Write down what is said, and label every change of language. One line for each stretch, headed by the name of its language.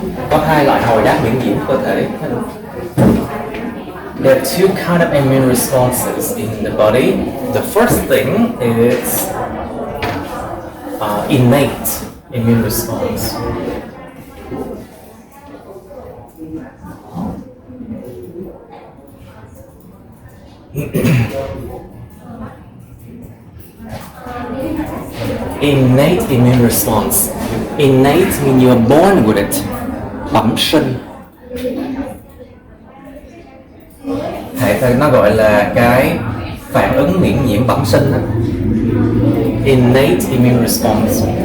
Vietnamese: Có hai loại hồi đáp miễn nhiễm cơ thể.
English: There are two kind of immune responses in the body. The first thing is innate immune response. Innate immune response. Innate means you are born with it.
Vietnamese: Bẩm sinh. Nó gọi là cái phản ứng miễn nhiễm bẩm sinh đó.
English: Innate immune response.